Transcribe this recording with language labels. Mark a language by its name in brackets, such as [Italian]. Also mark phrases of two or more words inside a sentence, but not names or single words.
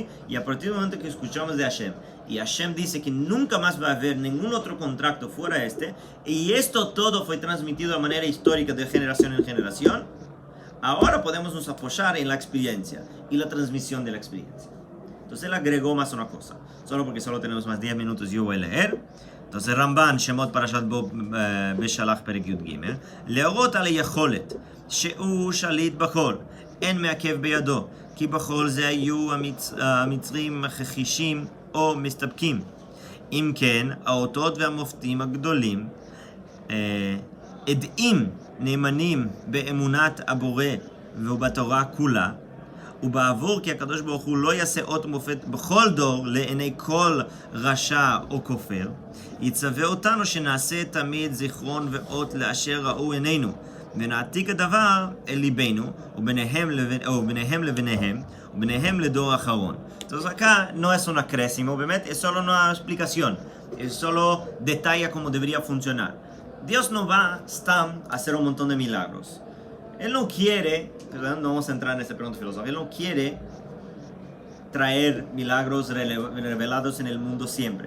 [Spanish] Y a partir del momento que escuchamos de Hashem, y Hashem dice que nunca más va a haber ningún otro contrato fuera este, y esto todo fue transmitido de manera histórica de generación en generación, ahora podemos nos apoyar en la experiencia y la transmisión de la experiencia. Entonces él agregó más una cosa. Solo porque solo tenemos más 10 minutos yo voy a leer. Entonces Ramban, Shemot Parashat Bo Beshalach Perek Yud Gimel. [Hebrew] להורות על היכולת שהוא שליט בחול. אין מעכב בידו. כי בחול זה היו המצרים מכחישים או מסתפקים. אם כן, האותות והמופתים הגדולים עדים נאמנים באמונת הבורא ובתורה כולה, ובעבור כי הקדוש ברוך הוא לא יעשה אות ומופת בכל דור לעיני כל רשע או כופר, יצווה אותנו שנעשה תמיד זיכרון ואות לאשר ראו עינינו, ונעתיק הדבר אל ליבנו, וביניהם לביניהם, וביניהם לדור האחרון. [Spanish] Entonces acá no es un acrésimo, obviamente, es solo una explicación, es solo detalla cómo debería funcionar. Dios no va a hacer un montón de milagros. Él no quiere, perdón, no vamos a entrar en esta pregunta filosófica, Él no quiere traer milagros revelados en el mundo siempre.